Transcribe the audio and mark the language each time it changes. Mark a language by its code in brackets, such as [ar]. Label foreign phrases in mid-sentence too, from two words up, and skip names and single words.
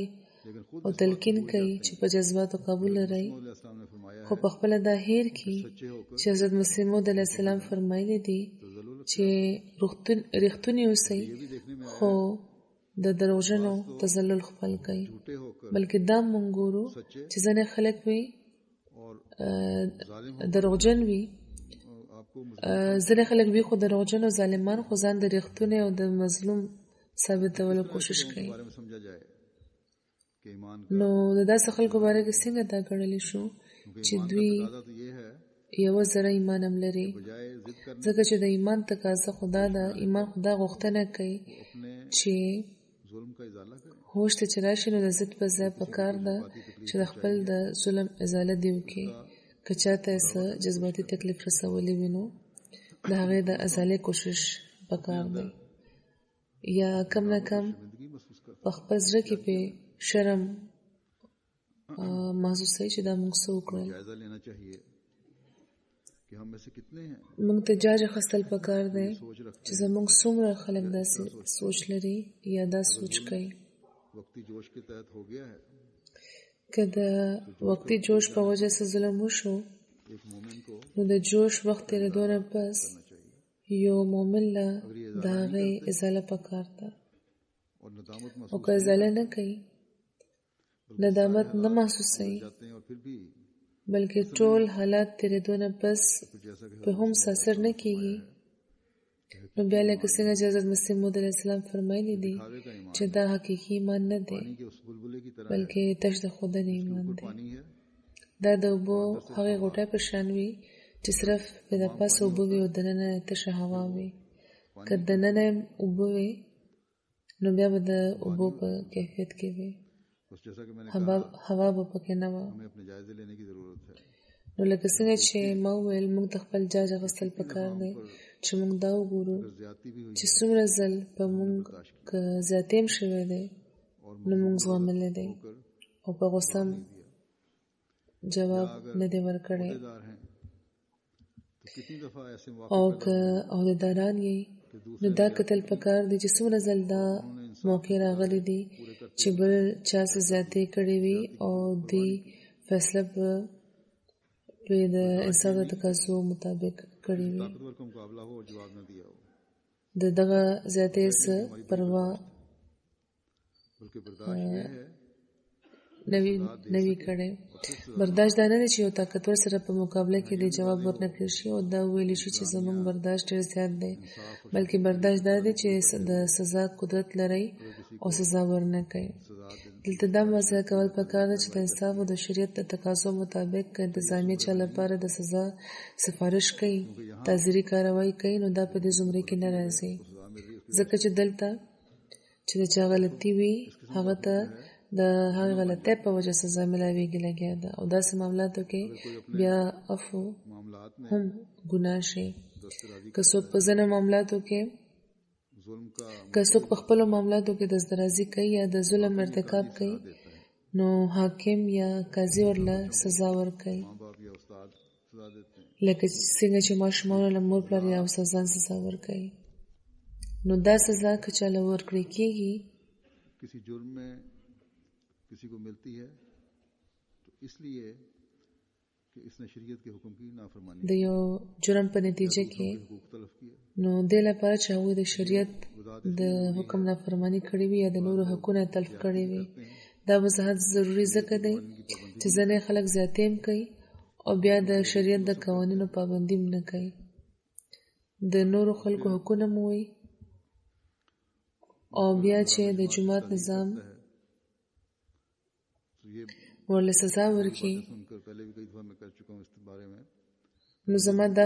[ur] لیکن خود [ps] او تلقین کوي چې په جذباتو قابو لرئ، [ur] علیہ السلام نے فرمایا [ps] خو په خپله دا هیر کړي [ur] سچے ہو کر [ps] چې حضرت مسیح موعود علیه السلام فرمایلی دي چې رښتونی اوسئ [ur] یہ بھی دیکھنے میں [ps] خو د دروغجنو تزلل خپل کوي. [ur] جھوٹے ہو کر [ps] بلکې دا مونږ ګورو چې ځینې خلک وي [ur] और [ps] دروغجن وي، [ur] आपको [ps] ځینې خلک وي خو دروغجن او ظالمان خو ځان د رښتونی او د مظلوم ثابتولو کوشش کوي. [ur] بارے میں سمجھا جائے کہ ایمان [ps] نو د داسې خلکو باره کې څنګه دا ګڼلی شو چې دوی [ur] کا تو یہ ہے [ps] یوه زره ایمان هم لري، [ur] بجائے ضد کرنے [ps] ځکه چې د ایمان تقاضا خدا ده. ایمان خدا غوښتنه کوي [ur] अपने [ps] چې [ur] ظلم کا ازالہ کریں. [ps] هوش ته چې راشي نو د ضد په ځای پکار ده چې د خپل د ظلم ازاله دی وکړي. که چاته یې څه جذباتي تکلیف رسولی وي نو د هغې د ازالې کوشش پکار دی، یا کم نه کم [ur] زندگی محسوس کر [ps] په خپل زړه کې پې شرم محسوسوي چې دا موږ څه وکړل. [ur] جائزہ لینا چاہیے کہ ہم میں سے کتنے ہیں [ps] موږ ته جاج اخیستل پکار دی [ur] سوچ رکھتے [ps] چې زموږ څومره خلک داسې سوچ لري یا دا سوچ کوي. [ur] وقتی جوش کے تحت ہو گیا ہے. [ps] که د وقتي جوش په وجه څه ظلم وشو [ur] ایک مومن کو [ps] نو د جوش وخت تېرېدو نه پس [ur] کرنا چاہیے [ps] یو مومن له د هغې ازاله پکار ده، [ur] اور ندامت [ps] او [ur] महसूस [ps] که ازاله نه کوي ندامت نه محسوسوي [ur] جاتے ہیں اور پھر بھی [ps] بلکې ټول حالات تېرېدو نه پس [ur] پھر جیسا کہ [ps] په هم ساسر نه کېږي. نو بیا لکه څنګه چې حضرت مسیح موعود علیه السلام فرمایلی دي [ur] دکھاوے کا ایمان [ps] چې دا حقیقي ایمان نه دی [ur] پانی کے اس بلبلے کی طرح [ps] بلکې تش د خودنې ایمان دی. [ur] پانی ہے [ps] دا د اوبو هغې غوټۍ په شان وي چې صرف په د پاسه اوبه وي او دننه تشه هوا وي. که دننه اوبه وي نو بیا به د اوبو په کیفیت کې وي، [ur] بس جیسا کہ میں نے [ps] هوا به پکې نه وه. [ur] ہمیں اپنے جائزے لینے کی ضرورت ہے. [ps] نو لکه څنګه چې ما وویل موږ ته خپل جاج اخیستل پکار دی چې موږ دا وګورو [ur] اگر زیادتی بھی ہوئی [ps] چې څومره ځل په موږ که زیاتې هم شوی دی نو موږ زغملی دی [ur] कर [ps] او په غوسه هم جواب نه دی ورکړی. [ur] دار ہیں تو کتنی دفعہ ایسے [ps] او [ur] मौके [ps] که عہدیداران یې نو دا کتل پکار دی چې څومره ځل دا موقع راغلی دی چې بل چا څه زیاتې کړې وي او دوی فیصله په د انصاف د تقاضو مطابق کړې وي، [ur] طاقتور کا مقابلہ ہو اور جواب نہ دیا ہو, [ps] د دغه زیاتې څه پروا [ur] بلکہ برداشت یہ ہے [ps] نوی کړی. برداشت دا نه دی چې یو طاقتور سره په مقابله کې د جواب ورنکړل شي او دا ویلی شي چې زموږ برداشت ډېر زیات دی، بلکې برداشت دا دی چې د سزا قدرت لرئ او سزا ورنکړئ. دلته دا واضح کول پکار ده چې د انصاف او د شریعت د تقاضو مطابق که انتظامیه چا لپاره د سزا سفارش کوي، تعزیري کاروایی کوي، نو دا په دې زمرې کې نه راځي، ځکه چې دلته چې د چا غلطي وي هغه ته د هغې غلطۍ په وجه سزا ملاویږي لګیا ده، او داسې معاملاتو کې بیا عفو [ur] معاملات میں [ps] هم ګناه شي. [ur] दस्तराजी [ps] که څوک په ځینو معاملاتو کې [ur] ظلم کا [ps] که څوک په خپلو معاملاتو کې دسترازي کوي یا د ظلم ارتکاب کوي نو حاکم یا قاضي ورله سزا ورکوي، [ur] ماں باپ یا استاد سزا دیتے ہیں. [ps] لکه څنګه چې ماشومانو له مور پلار یا استادان سزا ورکوي. نو دا سزا که چاله ورکړی کېږي [ur] کسی جرم میں کسی کو ملتی ہے تو اس لیے کہ اس نے شریعت کے حکم کی نافرمانی [ps] د یو جرم په نتیجه کې [ur] حقوق تلف کیا, [ps] نو دې لپاره چې هغوی د شریعت د حکم نافرمانی کړې وي یا د نورو حقونه تلف کړې وي، دا وضاحت ضروری ځکه دی چې ځینې خلک زیاتې هم کوي او بیا د شریعت د قوانینو پابندي هم نه کوي. د نورو خلکو حقونه مو وي او بیا چې د جماعت نظام ورله سزا ورکړي، نو زما دا